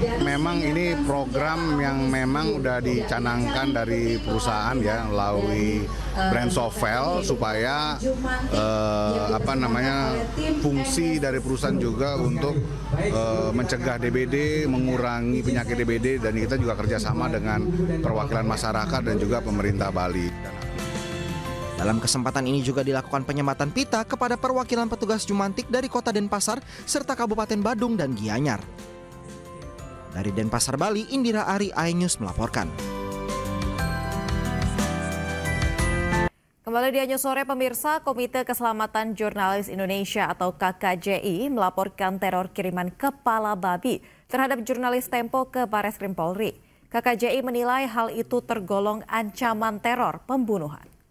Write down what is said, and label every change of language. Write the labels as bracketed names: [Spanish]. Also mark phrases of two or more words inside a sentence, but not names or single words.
[Indonesian] memang ini program yang memang udah dicanangkan dari perusahaan ya melalui brand Sovel supaya fungsi dari perusahaan juga untuk mencegah DBD, mengurangi penyakit DBD, dan kita juga kerjasama dengan perwakilan masyarakat dan juga pemerintah Bali. Dalam kesempatan ini juga dilakukan penyematan pita kepada perwakilan petugas Jumantik dari Kota Denpasar serta Kabupaten Badung dan Gianyar. Dari Denpasar, Bali, Indira Ari, iNews melaporkan. Kembali di iNews sore pemirsa, Komite Keselamatan Jurnalis Indonesia atau KKJI melaporkan teror kiriman kepala babi terhadap jurnalis Tempo ke Barreskrim Polri. KKJI menilai hal itu tergolong ancaman teror pembunuhan.